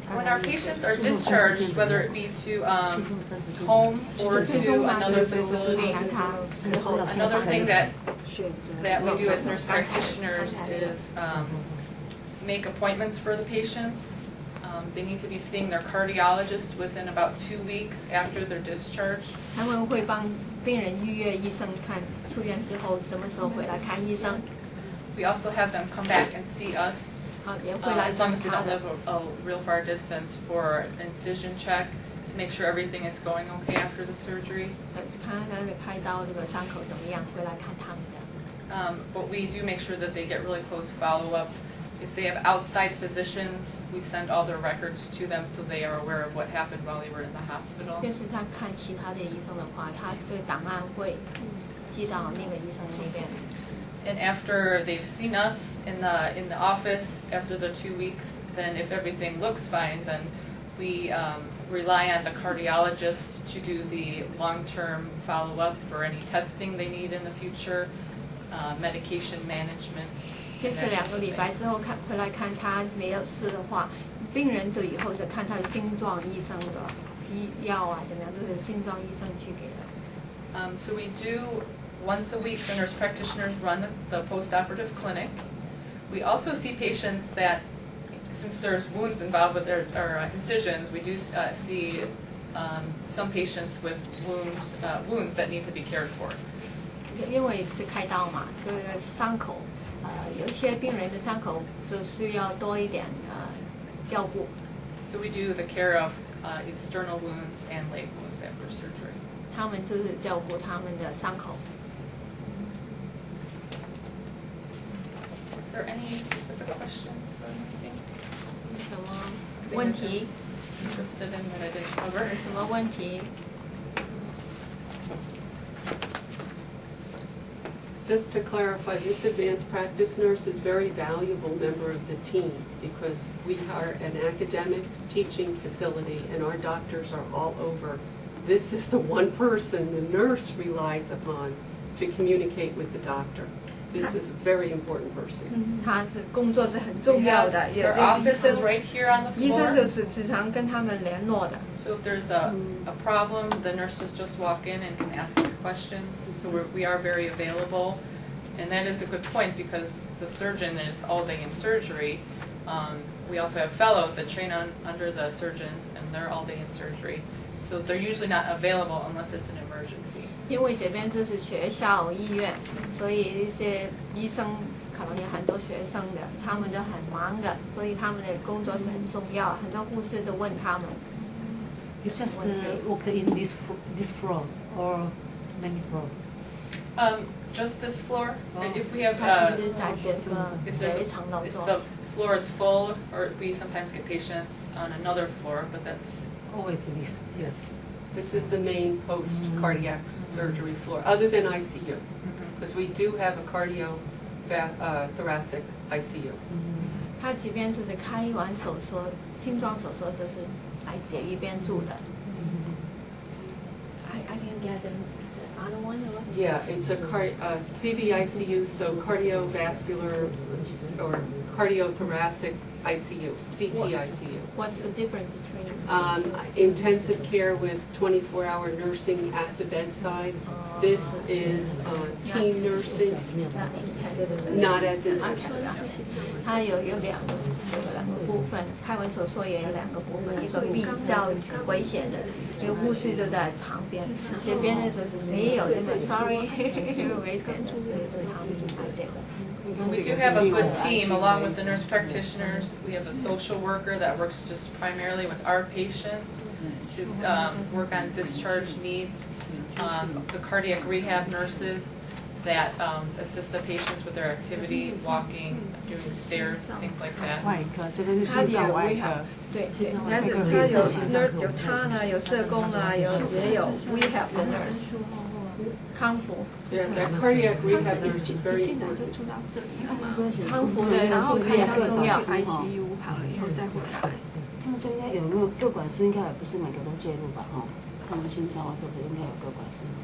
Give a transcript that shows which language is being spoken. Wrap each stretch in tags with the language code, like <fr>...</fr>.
<en>When our patients are discharged, whether it be to home or to another facility, another thing that we do as nurse practitioners is make appointments for the patients. They need to be seeing their cardiologist within about 2 weeks after their discharge.</en> <zh>他们会帮病人预约医生看出院之后什么时候回来看医生。</zh> <en>We also have them come back and see us,</en> <zh>也会来</zh> <en>as long as they</en> <zh>他</zh> <en>don't</en> <zh>的</zh> <en>live a real far distance, for an incision check to make sure everything is going okay after the surgery.</en> <zh>看他的开刀这个伤口怎么样，会来看他们的。</zh> <en>But we do make sure that they get really close follow-up. If they have outside physicians, we send all their records to them so they are aware of what happened while they were in the hospital.</en> <zh>就是他看其他的医生的话，他这个档案会寄到那个医生那边。</zh> <en>And after they've seen us in the office after the 2 weeks, then if everything looks fine, then we rely on the cardiologist to do the long-term follow-up for any testing they need in the future, medication management.</en> <zh>就是2个礼拜之后回来看他没有事的话，病人就以后就看他的心脏医生的药啊怎么样，都是心脏医生去给的。</zh> <en>So we do once a week. The nurse practitioners run the post-operative clinic. We also see patients that, since there's wounds involved with their incisions, we do see some patients with wounds that need to be cared for.</en> <zh>因为是开刀嘛，这个伤口，有一些病人的伤口就需要多一点照顾。</zh> <en>So we do the care of external wounds and leg wounds after surgery.</en> <zh>他们就是照顾他们的伤口。</zh> <en>Is there any specific questions or anything?</en> <zh>什么问题？</zh> <en>Interested in that I didn't cover?</en> <zh>什么问题？</zh> <en>Just to clarify, this advanced practice nurse is a very valuable member of the team because we are an academic teaching facility and our doctors are all over. This is the one person the nurse relies upon to communicate with the doctor. This is a very important person.</en> <zh>他是工作是很重要的，</zh> <en>Their office is right here on the</en> <zh>医生</zh> <en>floor.</en> <zh>就是时常跟他们联络的。</zh> <en>So if there's a problem, the nurses just walk in and can ask us questions. So we are very available. And that is a good point because the surgeon is all day in surgery. We also have fellows that train under the surgeons and they're all day in surgery. So they're usually not available unless it's an emergency.</en> <zh>因为这边就是学校医院，所以一些医生可能有很多学生的，他们就很忙的，所以他们的工作是很重要。很多护士就问他们。</zh> <en>You just work in this floor or many floor? Just this floor. If we have,</en> <zh>他只是在这个</zh> <en>if</en> <zh>这</zh> <en>there's</en> <zh>一层楼</zh> <en>if</en> <zh>做。</zh> <en>the floor is full, or we sometimes get patients on another floor, but that's Always this, yes. This is the main post-cardiac surgery floor, other than ICU, because we do have a cardiothoracic ICU.</en> <zh>他即便就是开完手术，心脏手术就是来这一边住的。</zh> <en>I can get another one. Yeah, it's a CVICU, so cardiovascular or cardiothoracic ICU, CTICU. What's the difference between? Intensive care with 24-hour nursing at the bedside. This is team nursing, not as intensive.</en> <zh>它有两个部分，开完手术也有2个部分，一个比较危险的，一个护士就在旁边，这边呢就是没有这么</zh> <en>sorry，</en> <zh>危险的，所以是他们来这个。</zh> <en>We do have a good team along with the nurse practitioners. We have a social worker that works just primarily with our patients to work on discharge needs. The cardiac rehab nurses that assist the patients with their activity, walking, doing stairs, things like that.</en> <zh>外科这个是心脏外科。对，但是他有他呢，有社工啊，也有</zh> <en>rehab</en> <zh>的</zh> <en>nurse，</en> <zh>康复。</zh> <en>Yeah, that cardiac rehab nurse is very important.</en> <zh>康复的护士也很重要。 ICU 好了以后再回来。他们这应该有没有各管师？应该也不是每个都介入吧？哈，他们心脏外科应该有各管师。</zh>